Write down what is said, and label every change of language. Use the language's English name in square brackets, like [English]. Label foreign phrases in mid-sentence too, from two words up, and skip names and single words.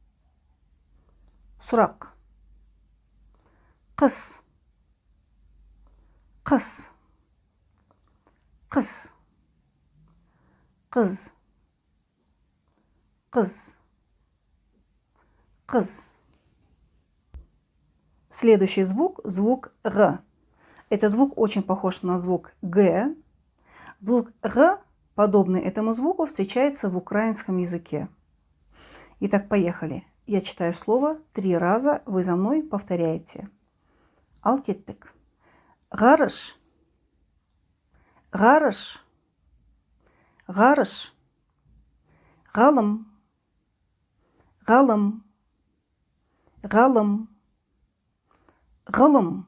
[Kazakh] Сұрақ. Қыс. Қыс. Қыз. Қыз. Қыз. Қыз. [Russian] Следующий звук – звук Р. Этот звук очень похож на звук Г. Звук Р, подобный этому звуку, встречается в украинском языке. Итак, поехали. Я читаю слово 3 раза, вы за мной повторяете. [Kazakh] Ал кеттік. Ғарыш. Ғарыш. Ғарыш. Ғалым. Ғалым. Ғалым. Ғылым.